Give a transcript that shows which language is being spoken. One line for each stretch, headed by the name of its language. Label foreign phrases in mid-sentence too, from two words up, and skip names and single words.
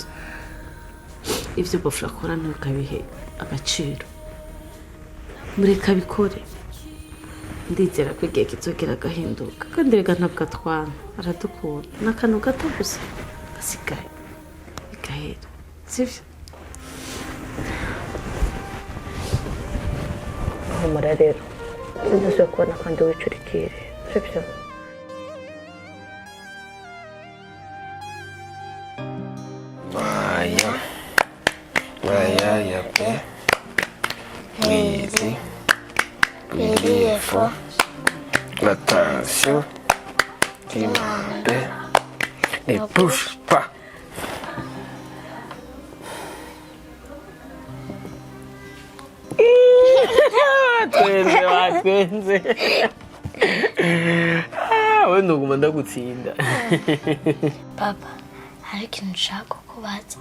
Rundi: ivyo bofre akora ntukabihe agaciro mureka bikore ndizera ko igihe kizogera agahinduka kandi rega ntabwo atwana aradukunda n'akantu gato gusa gasigaye bigahera sivyo humura rero sinzi kubona kandi wicurikire sivyo ya pe Easy.
English: Beautiful.
French: L'attention. Demande. Ne bouge pas.
Rundi: Twenze. We ndoguma ndagutsinda. Papa, hari ikintu nshaka kubaza.